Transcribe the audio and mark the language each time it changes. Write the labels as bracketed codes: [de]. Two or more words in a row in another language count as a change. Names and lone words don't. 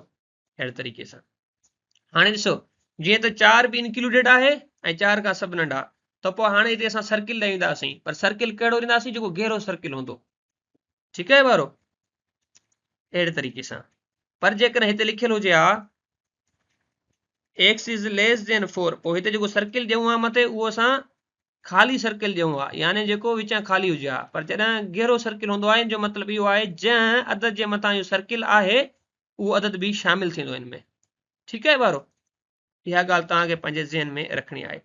[sd] अहिड़े तरीक़े सां हाणे ॾिसो जीअं त 4 बि इंक्लूडेड आहे ऐं 4 खां सभु नंढा, त पोइ हाणे हिते असां सर्किल ॾींदासीं, पर सर्किल कहिड़ो ॾींदासीं, जेको गहरो सर्किल हूंदो। ठीकु आहे ॿारो। अहिड़े तरीक़े सां। पर जेकॾहिं हिते लिखियलु हुजे हा [en] x is less than 4, [sd] पोइ हिते जेको सर्किल ॾियूं आहे मथे उहो असां ख़ाली सर्किल ॾियूं आहे, यानी जेको विचां ख़ाली हुजे हा, पर जॾहिं घेरो सर्किल हूंदो आहे जो मतिलबु इहो आहे जंहिं अदद जे मथां इहो सर्किल आहे उहो अदद बि शामिल थींदो हिन में। ठीकु आहे ॿारो, इहा ॻाल्हि तव्हांखे पंहिंजे ज़हन में रखणी आहे।